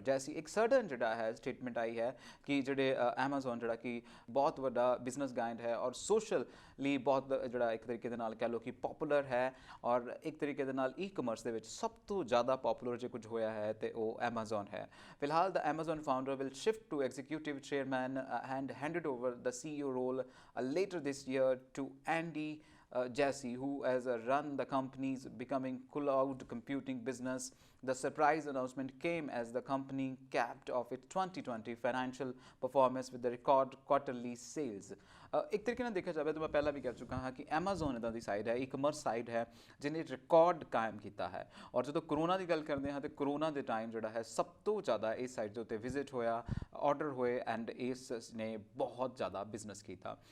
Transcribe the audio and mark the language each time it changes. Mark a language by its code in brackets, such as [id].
[pa] ਜੈਸੀ ਇੱਕ ਸਰਟਨ ਜਿਹੜਾ ਹੈ ਸਟੇਟਮੈਂਟ ਆਈ ਹੈ ਕਿ ਜਿਹੜੇ ਐਮਾਜ਼ਨ ਜਿਹੜਾ ਕਿ ਬਹੁਤ ਵੱਡਾ ਬਿਜ਼ਨਸ ਗਾਇੰਟ ਹੈ ਔਰ ਸੋਸ਼ਲੀ ਬਹੁਤ ਜਿਹੜਾ ਇੱਕ ਤਰੀਕੇ ਦੇ ਨਾਲ ਕਹਿ ਲਓ ਕਿ ਪੋਪੂਲਰ ਹੈ ਔਰ ਇੱਕ ਤਰੀਕੇ ਦੇ ਨਾਲ ਈ-ਕਮਰਸ ਦੇ ਵਿੱਚ ਸਭ ਤੋਂ ਜ਼ਿਆਦਾ ਪੋਪੂਲਰ ਜੇ ਕੁਝ ਹੋਇਆ ਹੈ ਤੇ ਉਹ ਐਮਾਜ਼ਨ ਹੈ। ਫਿਲਹਾਲ [en] The Amazon founder will shift to executive chairman and handed over the CEO role later this year to Andy Jassy, who has run the company's becoming cloud computing business। The surprise announcement came as the company capped off its 2020 financial performance with the record quarterly sales। [pa] ਇੱਕ ਤਰੀਕੇ ਨਾਲ ਦੇਖਿਆ ਜਾਵੇ ਤਾਂ ਮੈਂ ਪਹਿਲਾਂ ਵੀ ਕਹਿ ਚੁੱਕਾ ਹਾਂ ਕਿ ਐਮਾਜ਼ਨ ਇੱਦਾਂ ਦੀ ਸਾਈਡ ਹੈ, ਈ-ਕਮਰਸ ਸਾਈਡ ਹੈ ਜਿਹਨੇ ਰਿਕਾਰਡ ਕਾਇਮ ਕੀਤਾ ਹੈ। ਔਰ ਜਦੋਂ ਕਰੋਨਾ ਦੀ ਗੱਲ ਕਰਦੇ ਹਾਂ ਤਾਂ ਕਰੋਨਾ ਦੇ ਟਾਈਮ ਜਿਹੜਾ ਹੈ ਸਭ ਤੋਂ ਜ਼ਿਆਦਾ ਇਸ ਸਾਈਡ ਦੇ ਉੱਤੇ ਵਿਜ਼ਿਟ ਹੋਇਆ ਆਰਡਰ ਹੋਏ ਐਂਡ ਇਸ ਨੇ ਬਹੁਤ ਜ਼ਿਆਦਾ ਬਿਜ਼ਨਸ ਕੀਤਾ।